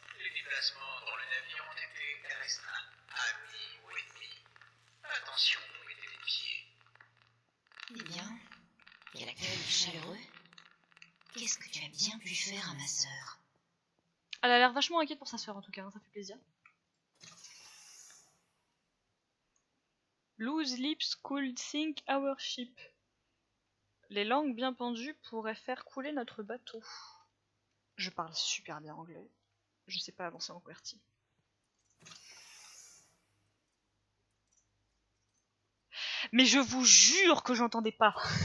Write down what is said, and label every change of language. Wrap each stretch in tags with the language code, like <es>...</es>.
<fr>Les déplacements dans le navire ont été restreints. Amis ou ennemis. Attention, vous mettez les pieds. Eh bien, quel accueil chaleureux. Qu'est-ce que tu as bien pu faire à ma sœur? Elle a l'air vachement inquiète pour sa sœur en tout cas, hein, ça fait plaisir.</fr> <en>Loose lips could sink our ship.</en> <fr>Les langues bien pendues pourraient faire couler notre bateau. Je parle super bien anglais. Je sais pas avancer en QWERTY. Mais je vous jure que j'entendais pas.</fr>